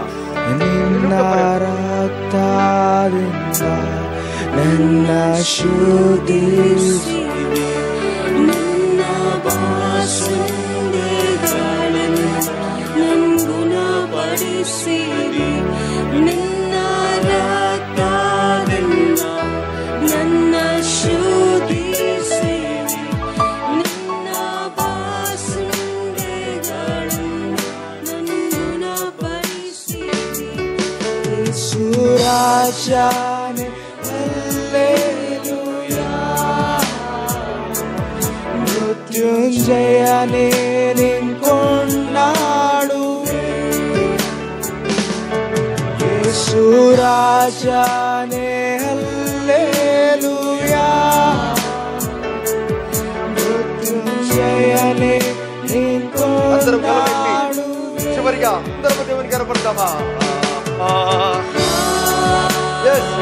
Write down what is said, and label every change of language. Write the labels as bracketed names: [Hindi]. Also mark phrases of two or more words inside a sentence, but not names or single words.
[Kannada] నిన్న రక్తದಿಂದ ನನ್ನ ಶೋಧಿಸಿ ನಿನ್ನ ಬಾಸುಂಡೆಗಳಿಂದ ನನ್ನನ್ನ ಪಡಿಸಿರಿ. ನಿನ್ನ ರಕ್ತದಿಂದ ನನ್ನ ಶೋಧಿಸಿ [Telugu] యేసురాజానే హల్లెలూయా. మృత్యుంజయానే నిన్ను కొన్నాడు. యేసురాజానే హల్లెలూయా. మృత్యుంజయానే నిన్ను కొన్నాడు. చివరిగా అందరూ దేవునికి కనపడతామా? Yes.